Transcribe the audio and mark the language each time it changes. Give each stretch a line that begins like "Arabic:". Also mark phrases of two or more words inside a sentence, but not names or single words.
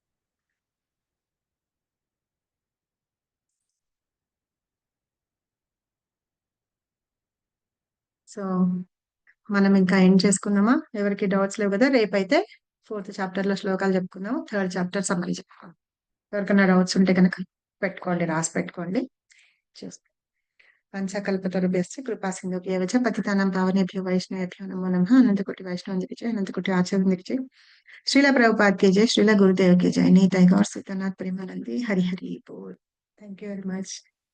Telugu: సో మనం ఇంకా ఎండ్ చేసుకుందామా? ఎవరికి డౌట్స్ లేవు కదా? రేపైతే 4th చాప్టర్ లో శ్లోకాలు చెప్పుకుందాం,
English: 3rd chapter summary
Telugu: చెప్పుకుందాం. ఎవరికైనా డౌట్స్ ఉంటే కనుక పెట్టుకోండి, రాసి పెట్టుకోండి.
Sanskrit: పంచకల్పతరుభ్యశ్చ కృపా సింధుభ్యః చ పతితానాం పావనేభ్యో వైష్ణవేభ్యో నమో నమః.
Telugu: అనంతకోటి వైష్ణవందికి జై, అనంతకోటి ఆచార్యునికి జై.
Hindi: श्रील प्रभुपाद की जय, श्रील गुरुदेव की जय.
Bangla: নিতাই গৌর সীতানাথ প্রেমানন্দে। হরি হরি বোল.
English: Thank you very much.